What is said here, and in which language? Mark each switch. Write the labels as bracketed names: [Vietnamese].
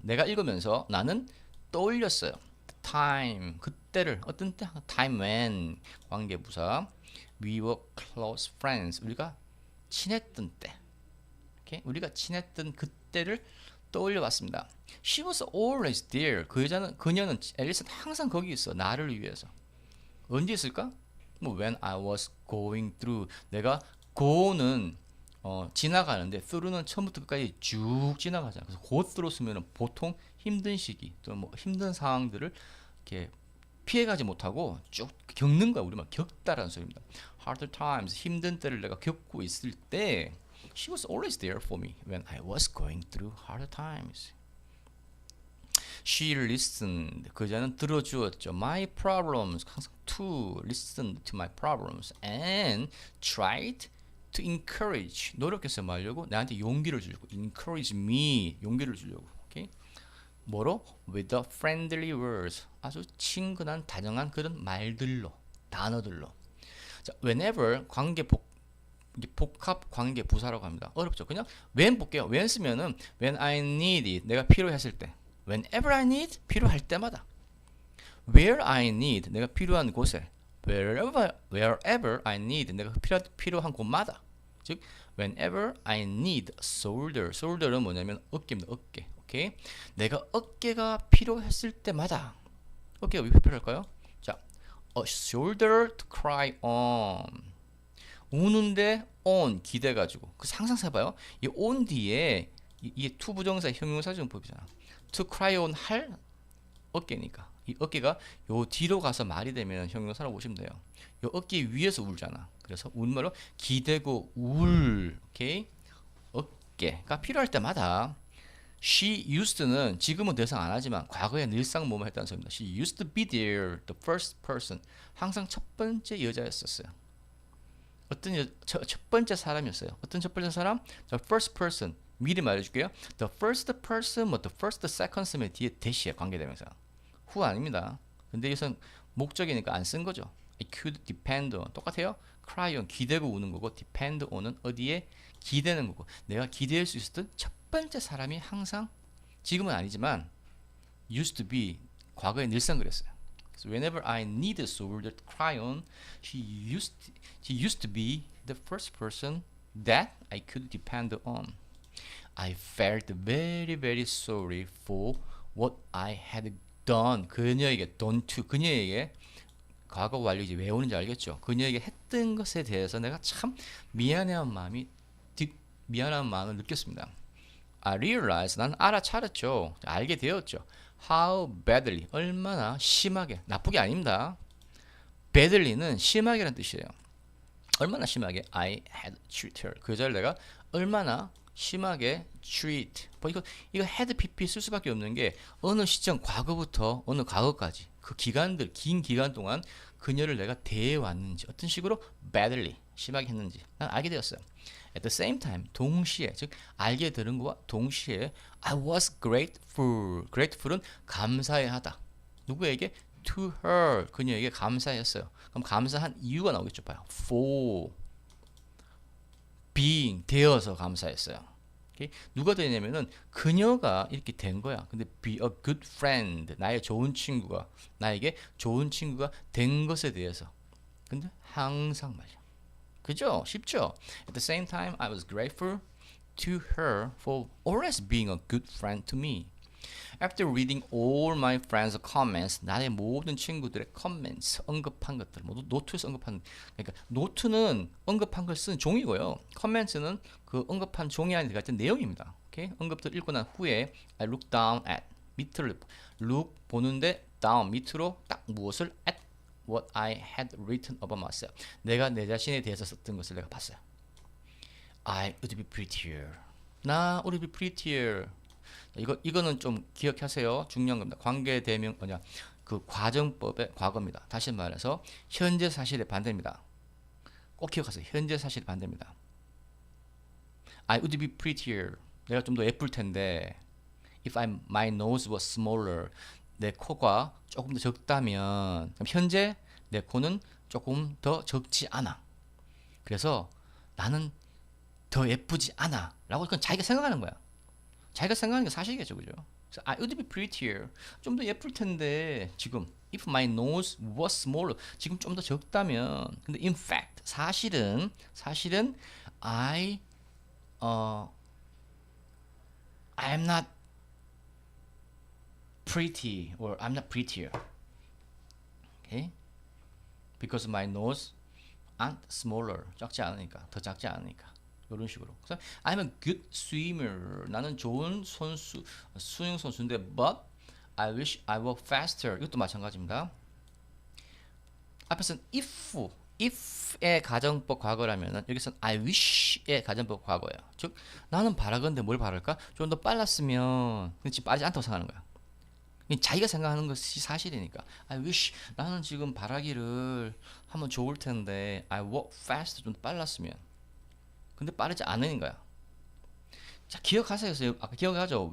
[Korean] 내가 읽으면서 나는 떠올렸어요. [English] time [Korean] 그때를 어떤 때? [English] time when [Korean] 관계부사 [English] we were close friends [Korean] 우리가 친했던 때. 오케이? 우리가 친했던 그때를 떠올려 봤습니다. [English] She was always there. [Korean] 그녀는 앨리스는 항상 거기 있어. 나를 위해서. 언제 있을까? [English] When I was going through. [Korean] 내가 [English] go [Korean] 는 지나가는데 [English] through [Korean] 는 처음부터 끝까지 쭉 지나가잖아. 그래서 [English] go through [Korean] 쓰면 보통 힘든 시기 또는 힘든 상황들을 이렇게 피해가지 못하고 쭉 겪는 거야. 우리만 겪다라는 소리입니다. [English] Hard times [Korean] 힘든 때를 내가 겪고 있을 때 [English] She was always there for me when I was going through hard times. She listened. [Korean] 그자는 들어주었죠. [English] My problems. [Korean] 항상 [English] to listen to my problems and tried to encourage. [Korean] 노력해서 말려고 나한테 용기를 주려고. [English] Encourage me. [Korean] 용기를 주려고. 오케이? 뭐로? [English] With the friendly words. [Korean] 아주 친근한 다정한 그런 말들로, 단어들로. 자, [English] whenever [Korean] 복합 관계 부사라고 합니다. 어렵죠. 그냥 [English] when [Korean] 볼게요. when 쓰면은 [English] when I need it. [Korean] 내가 필요했을 때. [English] Whenever I need. [Korean] 필요할 때마다. [English] Where I need. [Korean] 내가 필요한 곳에. [English] Wherever I need. [Korean] 내가 필요한 곳마다. 즉 [English] whenever I need shoulder. [Korean] shoulder는 뭐냐면 어깨입니다. 어깨. 오케이? 내가 어깨가 필요했을 때마다. 어깨가 왜 필요할까요? 자, [English] a shoulder to cry on. [Korean] 우는데 on 기대가지고 그 상상해봐요. 이 on 뒤에 이게 to 부정사 형용사정법이잖아. to cry on 할 어깨니까 이 어깨가 요 뒤로 가서 말이 되면 형용사라고 보시면 돼요. 요 어깨 위에서 울잖아. 그래서 우는 말로 기대고 울. 오케이? 어깨가 필요할 때마다 [English] she used [Korean] 는 지금은 더 이상 안 하지만 과거에 늘상 뭐뭐 했다는 소리입니다. [English] She used to be there, the first person. [Korean] 항상 첫 번째 여자였었어요. 첫 번째 사람이었어요. 어떤 첫 번째 사람? [English] The first person. [Korean] 미리 말해줄게요. [English] The first person, the first, second [Korean] 쓰면 뒤에 대시에 관계대명사. 후 아닙니다. 근데 여기서 목적이니까 안 쓴 거죠. [English] I could depend on [Korean] 똑같아요. [English] cry on [Korean] 기대고 우는 거고 [English] depend on [Korean] 은 어디에 기대는 거고 내가 기대할 수 있었던 첫 번째 사람이 항상 지금은 아니지만 [English] used to be [Korean] 과거에 늘상 그랬어요. [English] So whenever I need a shoulder to cry on, she used to be the first person that I could depend on. I felt very very sorry for what I had done. [Korean] 그녀에게 [English] done to [Korean] 그녀에게 과거 완료 이제 왜 오는지 알겠죠? 그녀에게 했던 것에 대해서 내가 참 미안한 마음을 느꼈습니다. [English] I realized [Korean] 난 알아차렸죠. 알게 되었죠. [English] How badly [Korean] 얼마나 심하게 나쁘게 아닙니다. badly는 심하게라는 뜻이에요. 얼마나 심하게 [English] I had treated her. [Korean] 그 여자를 내가 얼마나 심하게 [English] treat. [Korean] 이거 [English] had pp [Korean] 쓸 수밖에 없는 게 어느 시점 과거부터 어느 과거까지 그 기간들 긴 기간 동안 그녀를 내가 대해왔는지 어떤 식으로 badly 심하게 했는지 난 알게 되었어요. [English] At the same time [Korean] 동시에 즉 알게 되는 것과 동시에 [English] I was grateful. [Korean] grateful은 감사해하다. 누구에게? [English] To her. [Korean] 그녀에게 감사했어요. 그럼 감사한 이유가 나오겠죠. 봐요. [English] For being [Korean] 되어서 감사했어요. 오케이? 누가 되냐면은 그녀가 이렇게 된 거야. 근데 [English] be a good friend [Korean] 나의 좋은 친구가 나에게 좋은 친구가 된 것에 대해서 근데 항상 말이야. 그죠? 쉽죠? [English] At the same time, I was grateful to her for always being a good friend to me. After reading all my friends' comments, [Korean] 나의 모든 친구들의 comments, 언급한 것들, 모두 노트에서 언급한, 그러니까 노트는 언급한 걸 쓴 종이고요. [English] comments [Korean] 는 그 언급한 종이 안에 들어가 있는 내용입니다. 오케이? 언급들 읽고 난 후에 [English] I look down at [Korean] 밑을 [English] look [Korean] 보는데 [English] down [Korean] 밑으로 딱 무엇을 [English] at what I had written about myself. [Korean] 내가 내 자신에 대해서 썼던 것을 내가 봤어요. [English] I would be prettier. [Korean] 나 [English] would be prettier. [Korean] 이거는 좀 기억하세요. 중요한 겁니다. 관계 대명 뭐냐 그 과정법의 과거입니다. 다시 말해서 현재 사실의 반대입니다. 꼭 기억하세요. 현재 사실의 반대입니다. [English] I would be prettier. [Korean] 내가 좀 더 예쁠 텐데. [English] If my nose was smaller. [Korean] 내 코가 조금 더 적다면 그럼 현재 내 코는 조금 더 적지 않아. 그래서 나는 더 예쁘지 않아 라고 그건 자기가 생각하는 거야. 자기가 생각하는 게 사실이겠죠. 그죠? [English] 그래서 I would be prettier. [Korean] 좀 더 예쁠 텐데 지금 [English] if my nose was smaller. [Korean] 지금 좀 더 적다면 근데 [English] in fact [Korean] 사실은 [English] I'm not pretty or I'm not prettier. Okay? Because my nose aren't smaller. [Korean] 작지 않으니까. 더 작지 않으니까. 이런 식으로. 그래서 [English] I'm a good swimmer. [Korean] 나는 좋은 선수, 수영 선수인데 [English] but I wish I were faster. [Korean] 이것도 마찬가지입니다. 앞에서는 if의 가정법 과거라면은 여기서는 I wish의 가정법 과거예요. 즉 나는 바라건대 뭘 바랄까? 좀 더 빨랐으면 그렇지 빠르지 않다고 생각하는 거야. 자기가 생각하는 것이 사실이니까 [English] I wish [Korean] 나는 지금 바라기를 하면 좋을 텐데 [English] I walk fast [Korean] 좀 빨랐으면 근데 빠르지 않은 거야. 자 기억하세요. 아까 기억하죠?